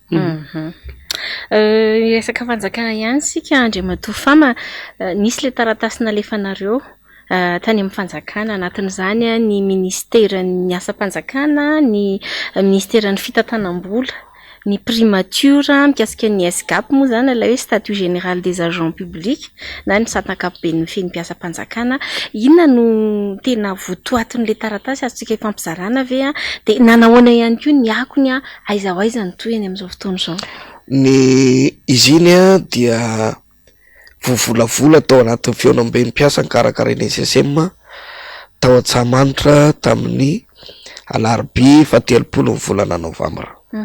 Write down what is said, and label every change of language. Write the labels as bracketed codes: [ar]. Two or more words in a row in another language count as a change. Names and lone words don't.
[mg] Resaka fanjakana ihany sika Andriamatoa Fama nisy le taratasy nalefanareo tany amin'ny fanjakana anatin'izany ny ministeran'ny asa-panjakana ny ministeran'ny fitantanam-bola ny primature mikasika ny SGAP moa zany ilay hoe [fr] statut général des agents publics [mg] na ny satin-ankapobeny feny mpiasa-panjakana inona no tena votoatin'le taratasy azotsika ifampizarana ve de nanahoana ihany koa ny akony aiza ho aiza ny toy eny amin'izao fotoana izao. Ny izy iny dia vovolavola tao anatin'ny feonamben'ny mpiasa nikarakaraina SSM tao Antsahamanitra tamin'ny alarobia 30 volana novambra.